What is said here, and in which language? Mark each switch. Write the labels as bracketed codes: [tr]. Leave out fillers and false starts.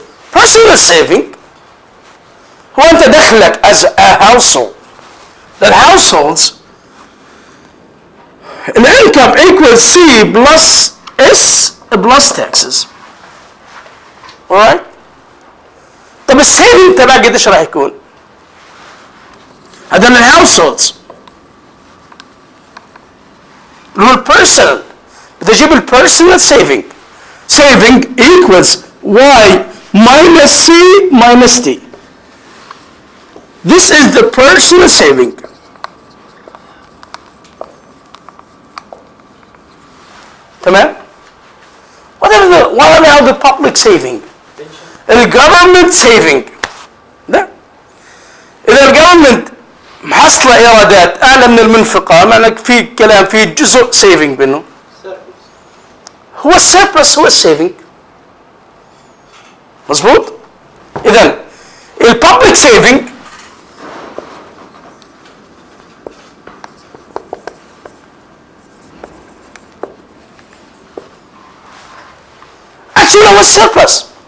[en] Personal saving [ar] هو أنت دخلك [en] as a household. The households the income equals C plus S plus taxes. Alright? [ar] طب السيفنج تبعك قديش راح يكون؟ هذا الهاوسهولدز اللي هو البيرسونال. بدي اجيب البيرسونال سيفنج. [en] Saving equals Y minus C minus T. This is the personal saving. [ar] تمام؟ [en] What about the public saving? الجفرمنت saving. [ar] ده إذا الجفرمنت محصلة إيرادات أعلى من المنفقة، معنى في كلام في جزء سيفنج منه. هو السيربلس هو السيفنج. مظبوط؟ إذا الببليك سيفنج actually هو السيربلس.